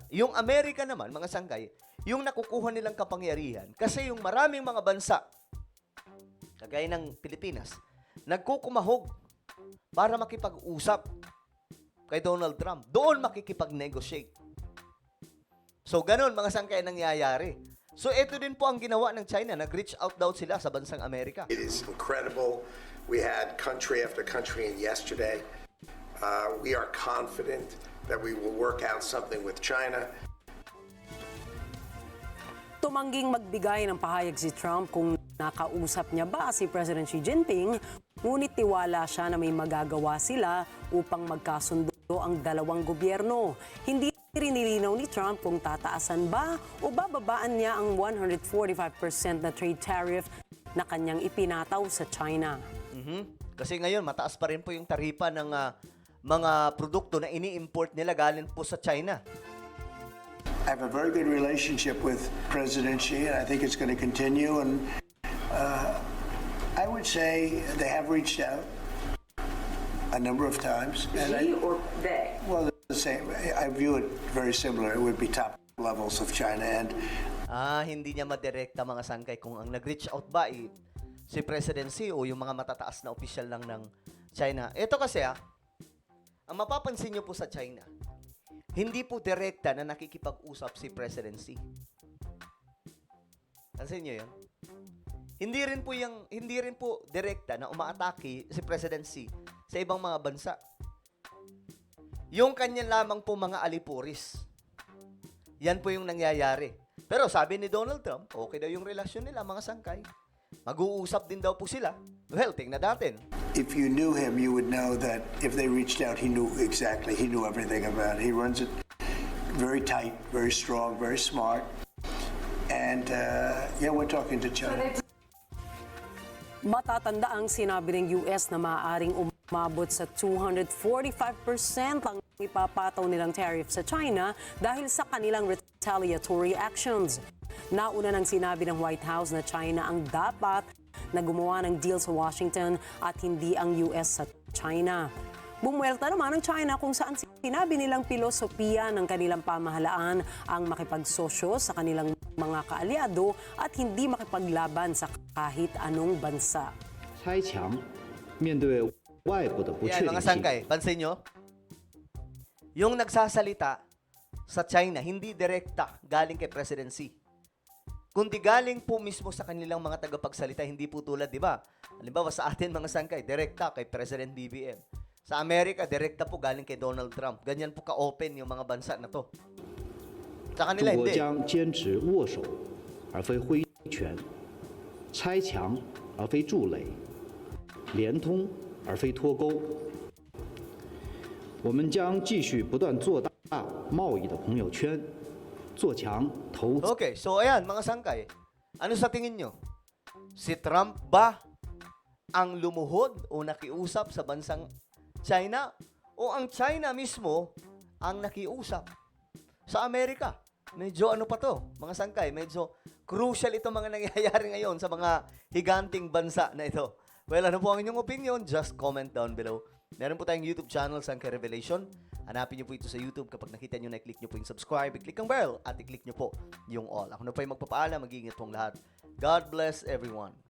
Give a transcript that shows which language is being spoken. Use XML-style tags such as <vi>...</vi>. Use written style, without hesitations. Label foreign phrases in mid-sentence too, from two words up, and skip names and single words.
<tl>Yung Amerika naman, mga sangkay, yung nakukuha nilang kapangyarihan kasi yung maraming mga bansa, kagaya ng Pilipinas, nagkukumahog para makipag-usap kay Donald Trump. Doon makikipag-negotiate. So, ganun mga sangkay nangyayari. So, ito din po ang ginawa ng China. Nag-reach out daw sila sa bansang Amerika.</tl> <en>It is incredible. We had country after country in yesterday. We are confident that we will work out something with China.</en> <tl>Tumangging magbigay ng pahayag si Trump kung nakausap niya ba si President Xi Jinping, ngunit tiwala siya na may magagawa sila upang magkasundo ang dalawang gobyerno. Hindi rin nilinaw ni Trump kung tataasan ba o bababaan niya ang 145% na</tl> <en>trade tariff</en> <tl>na kanyang ipinataw sa China. Kasi ngayon, mataas pa rin po yung taripa ng mga produkto na ini-import nila galing po sa China.</tl> <en>I have a very good relationship with President Xi, and I think it's going to continue. And I would say they have reached out a number of times. And He or they? well, the same. I view it very similar. It would be top levels of China, and</en> <tl>Hindi niya madirekta mga sangkay kung ang nag-reach out ba si President Xi o yung mga matataas na opisyal lang ng China. Ito kasi ang mapapansin niyo po sa China, hindi po direkta na nakikipag-usap si President Xi. Pansin niyo 'yon? Hindi rin po direkta na umaatake si President Xi sa ibang mga bansa. Yung kanya lamang po mga alipuris. Yan po yung nangyayari. Pero sabi ni Donald Trump, okay daw yung relasyon nila, mga sangkay. Mag-uusap din daw po sila. Well, tingnan natin.</tl> <en>if you knew him, you would know that if they reached out, he knew exactly. He knew everything about it. He runs it very tight, very strong, very smart. And yeah, we're talking to China.</en> <tl>Matatanda ang sinabi ng US na maaaring umabot sa 245% ang ipapataw nilang tariff sa China dahil sa kanilang</tl> <en>retaliatory actions.</en> <tl>Nauna nang sinabi ng White House na China ang dapat na gumawa ng deal sa Washington at hindi ang US sa China. Bumuelta naman ang China kung saan sinabi nilang pilosopiya ng kanilang pamahalaan ang makipagsosyo sa kanilang mga kaalyado at hindi makipaglaban sa kahit anong bansa.</tl> <zh>拆强，面对外部的不</zh> <tl>Yan,</tl> <zh>确</zh> <tl>mga</tl> <zh>定性，</zh> <tl>sangkay, pansin nyo? Yung nagsasalita sa China, hindi direkta galing kay President Xi. Kundi galing po mismo sa kanilang mga tagapagsalita, hindi po tulad, di ba? Halimbawa sa atin mga sangkay, direkta kay President BBM. Sa Amerika, direkta po galing kay Donald Trump. Ganyan po ka-open yung mga bansa na to. Sa</tl> <zh>中</zh> <tl>kanila,</tl> <zh>国</zh> <tl>hindi.</tl> <zh>将坚持握手而非挥拳，拆墙而非筑垒，连通而非脱钩。我们将继续不断做大贸易的朋友圈，做强投资。</zh> <tl>Okay, so ayan, mga sangkay. Ano sa tingin nyo? Si Trump ba ang lumuhod o nakiusap sa bansang China? O ang China mismo ang nakiusap sa Amerika? Medyo ano pa to, mga sangkay, medyo crucial itong mga nangyayari ngayon sa mga higanting bansa na ito. Well, ano po ang inyong opinion?</tl> <en>Just comment down below.</en> <tl>Meron po tayong YouTube channel, Sangkay Revelation. Hanapin niyo po ito sa YouTube. Kapag nakita niyo na, i-click niyo po yung subscribe, i-click ang bell, at i-click niyo po yung all. Ako na po yung magpapaalam, mag-iingat pong lahat.</tl> <en>God bless everyone.</en>